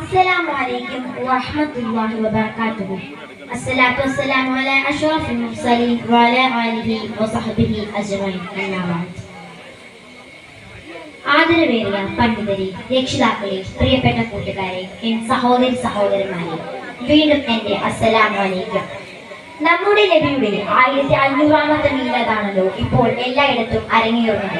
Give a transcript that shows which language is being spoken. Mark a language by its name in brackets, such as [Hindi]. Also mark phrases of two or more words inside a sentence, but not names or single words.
[Arabic] السلام عليكم ورحمة الله وبركاته. الصلاة والسلام على أشرف المرسلين وعلى آله وصحبه أجمعين. أما بعد. [Malayalam] ആദരവേറിയ പണ്ഡിതരെ, രക്ഷിതാക്കളെ, പ്രിയപ്പെട്ട കൂട്ടുകാരെ, സഹോദരി സഹോദരന്മാരെ, വീണ്ടും എൻ്റെ [Arabic] السلام عليكم. [Malayalam] നമ്മുടെ നബിയുടെ 1500ാമത്തെ മീലാദാണല്ലോ ഇപ്പോൾ എല്ലായിടത്തും അരങ്ങേറുന്നത്.